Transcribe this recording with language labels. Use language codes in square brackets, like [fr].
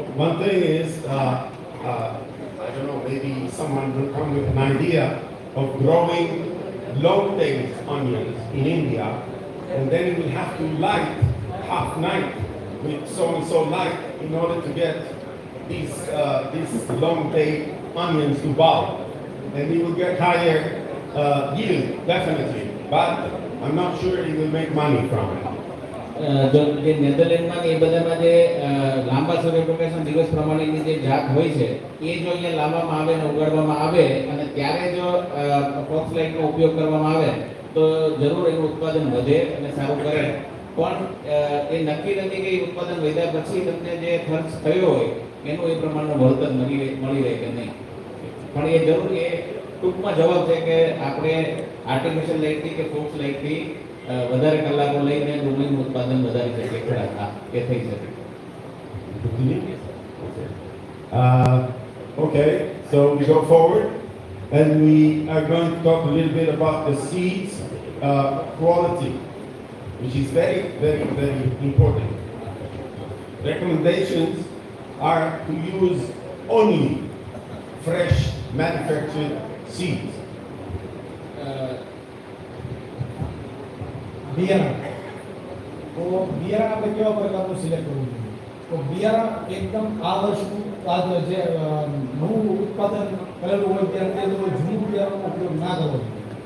[en] One thing is, I don't know, maybe someone will come with an idea of growing long-tailed onions in India, and then you will have to light half night with so-and-so light in order to get these long-tailed onions to bulb, and you will get higher yield, definitely, but I'm not sure you will make money from it. [gu] જો જે નેધરલેન્ડમાં એ બધામાં જે લાંબા સૂર્યપ્રકાશના દિવસ પ્રમાણેની જે જાત હોય છે એ જો અહીંયા લાવવામાં આવે અને ઉગાડવામાં આવે અને ત્યારે જો ફોક્સ લાઇટનો ઉપયોગ કરવામાં આવે તો જરૂર એનું ઉત્પાદન વધે અને સારું કરે પણ એ નક્કી નથી કે એ ઉત્પાદન વધ્યા પછી તમને જે ખર્ચ થયો હોય એનું એ પ્રમાણનું વળતર મળી રહે કે નહીં. પણ એ જરૂર એ ટૂંકમાં જવાબ છે કે આપણે આર્ટિફિશિયલ લાઇટથી કે ફોક્સ લાઇટથી વધારે કલાકો લઈને ડુંગળીનું ઉત્પાદન વધારી શકે ખરા એ થઈ શકે. [en] Okay, so we go forward and we are going to talk a little bit about the seeds quality, which is very, very, very important. Recommendations are to use only fresh manufactured seeds. [gu] બિયારણ તો બિયારણ આપણે કેવા પ્રકારનું select કરવું જોઈએ? તો બિયારણ એકદમ આ વર્ષનું જે નવું ઉત્પાદન કરેલું હોય ત્યારે એ લોકો જૂનું બિયારણનો ઉપયોગ ના કરવો જોઈએ.